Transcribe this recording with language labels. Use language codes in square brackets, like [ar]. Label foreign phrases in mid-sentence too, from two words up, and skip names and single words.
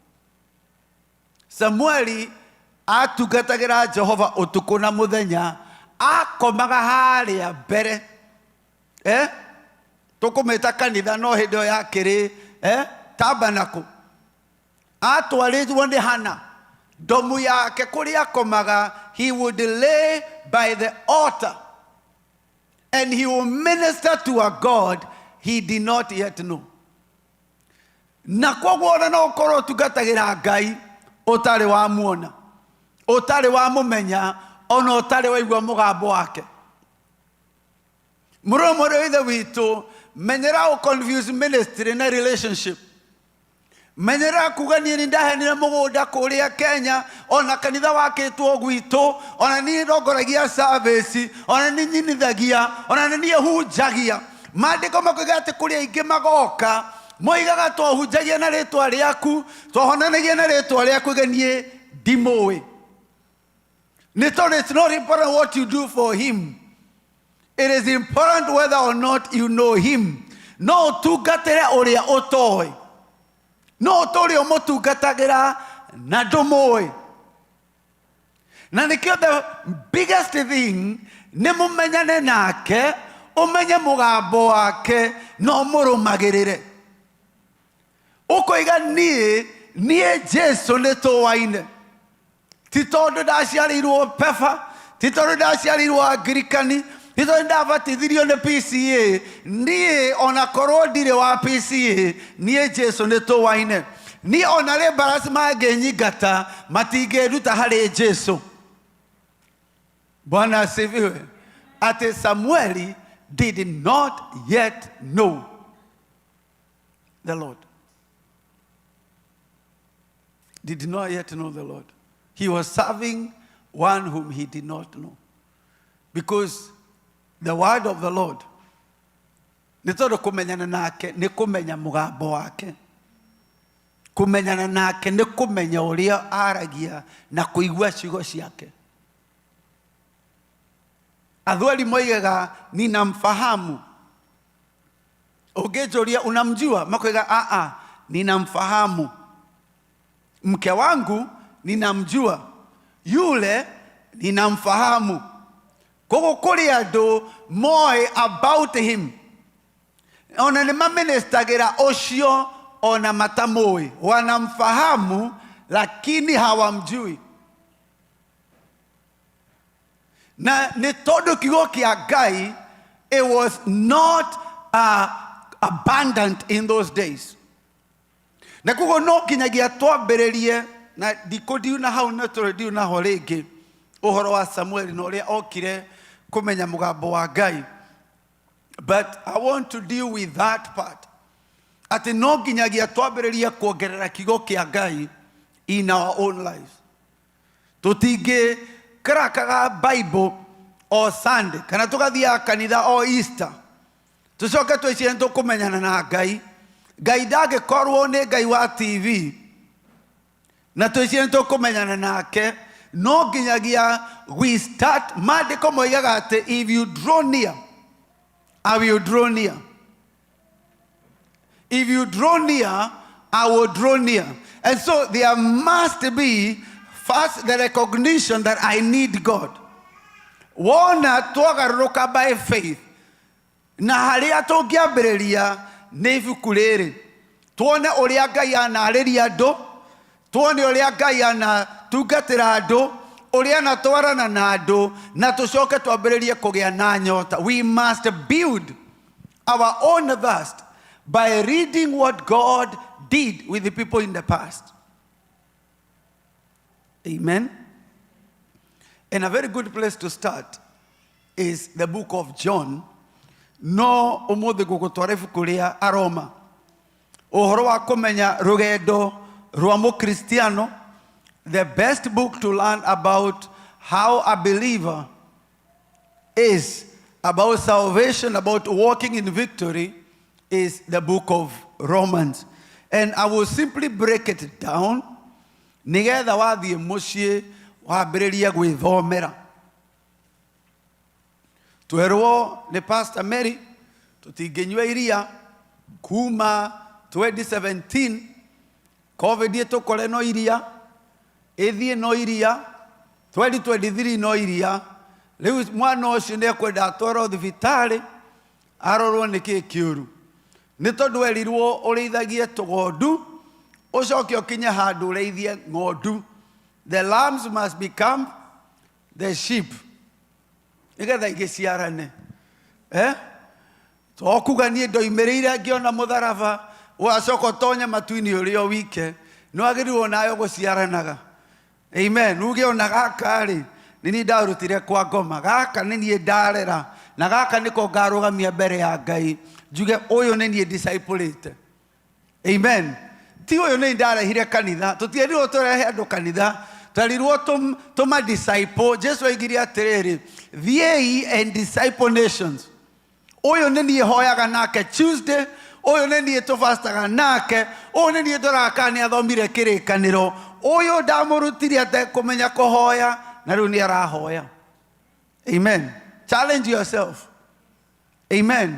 [ki] Samueli atungatagĩra Jehova ũtukũ na mũthenya akomaga harĩa mbere. Tukumeta kanitha no hindi yo yakiri tabernacle. Atwarirwo ni Hana ndomu yake kuria akomaga, [en] he would lay by the altar and he will minister to a God he did not yet know. [ki] Na koguo ona no ukorwo tungatagira Ngai utari wa muona, utari wa mumenya, ona utari waigua mugambo wake. Muromore withe witu menyera o confuse ministry na relationship. menyera kuga niĩ nĩ ndahenire mũgũnda kũrĩa Kenya, ona kanitha wakĩtwo gwitũ, ona niĩ ndongoragia service, ona niĩ nyinithagia, ona niĩ hunjagia. Maandĩko makoiga atĩ kũrĩ aingĩ magoka moigaga twahunjagia na rĩtwa rĩaku, twahonanagia na rĩtwa rĩaku, niĩ ndimũĩ. Nĩ tondũ [en] it's not important what you do for him. It is important whether or not you know him. [ki] No ũtungatĩre ũrĩa ũtoĩ. No ũtũrĩ ũmũtungatagĩra na ndũmũĩ. Na nĩkĩo [en] the biggest thing [ki] nĩ mũmenyane nake, ũmenye mũgambo wake, na ũmũrũmagĩrĩre. Ũkoiga niĩ Jesu nĩ tũwaine. Ti tondũ ndaciarĩirwo Pefa, ti tondũ ndaciarĩirwo Angirikani, ti tondũ ndabatithirio nĩ PCA. Niĩ ona korwo ndirĩ wa PCA, niĩ Jesu nĩ tũwaine. Niĩ ona rĩ mbarasi mangĩnyingata matingĩruta harĩ Jesu. [sw] Bwana asifiwe. [en] Ati Samueli did not yet know the Lord. Did not yet know the Lord. He was serving one whom he did not know. Because the word of the Lord, [ki] nĩ tondũ kũmenyana nake nĩ kũmenya mũgambo wake. Kũmenyana nake nĩ kũmenya ũrĩa aragia na kũigua ciugo ciake. Athwali moigaga ninamfahamu. Ũngĩnjũria unamjua, makoiga ninamfahamu. [sw] Mke wangu ninamjua, yule ninamfahamu. [ki] Kogo kuri andũ moe [en] about him. [ki] Ona nĩ maministagĩra ũcio ona matamũĩ. [sw] Wanamfahamu lakini hawamjui. [ki] Na nĩ tondũ kiugo kĩa Ngai, [en] it was not abundant in those days. [ki] Na kogo no kinyagia twambĩrĩrie na ndikũndiuna hau na tũrĩndiuna ho rĩngĩ ũhoro wa Samueli na ũrĩa okire kũmenya mũgambo wa Ngai. [en] But I want to deal with that part. [ki] Atĩ no nginyagia twambĩrĩrie kuongerera kiugo kĩa Ngai [en] in our own lives. [ki] Tũtingĩ krakaga Bible o Sunday kana tũgathiaga kanitha o Easter tũcoke twĩcirie tũkũmenyana na Ngai. Ngai ndangĩkorwo nĩ Ngai wa TV na twĩcirie tũkũmenyana nake. No nginyagia [en] we start. [ki] Maandĩko moigaga atĩ [en] if you draw near, I will draw near. If you draw near, I will draw near. And so there must be first the recognition that I need God. [ki] Wona twagarũrũka [en] by faith. [ki] Na harĩa tũngĩambĩrĩria nĩ ibuku rĩrĩ. Tuone ũrĩa Ngai anarĩria andũ, tuone ũrĩa Ngai anatungatĩra andũ, ũrĩa anatwarana na andũ, na tũcoke twambĩrĩrie kũgĩa na nyota. [en] We must build our own thirst by reading what God did with the people in the past. Amen. And a very good place to start is the book of John. [ki] No ũmũthĩ gũgũtwara ibuku rĩa Aroma. Ũhoro wa kũmenya rũgendo rwa mũkristiano. [en] The best book to learn about how a believer is, about salvation, about walking in victory, is the book of Romans. And I will simply break it down. [ki] Nigetha wathiĩ mũciĩ wambĩrĩrie gwĩthomera. Twerwo nĩ Pastor Mary tũtingĩnyua iria kuma 2017. COVID ĩtũkore no iria, ĩthiĩ no iria, 2023 no iria. Rĩu mwana ũcio nĩekwenda atwarwo thibitarĩ arorwo nĩkĩĩ kĩũru. Nĩ tondũ werirwo ũrĩithagie tũgondu, ũcoke ũkinye handũ ũrĩithie ng'ondu. [en] The lambs must become the sheep. [ki] Nĩgetha igĩciarane. Twakuga niĩ ndoimĩrĩire ngĩona mũtharaba, ũgacoka ũtonye matu-inĩ ũrĩ o wike. Nĩwagĩrĩirwo nayo gũciaranaga. Amen. Uge ona gaka rĩ, nĩ niĩ ndarutire kwa ngoma. Gaka nĩ niĩ ndarera. Na gaka nĩko ngarũgamia mbere ya Ngai. Njuge ũyũ nĩ niĩ disciple-ĩte. Amen. ti uyu ni ndarehire kanitha tutierirwo turehe andu kanitha twarirwo tuma disciple. Jesu aigire atiriri, thiei [en] and disciple nations. [ki] Uyu ni nie hoyaga nake Tuesday, uyu ni nie tufastaga nake, uyu ni nie ndoraka ni athomire kirikaniro, uyu ndamurutire ate kumenya kuhoya na riu ni arahoya. [en] Amen. Challenge yourself. Amen.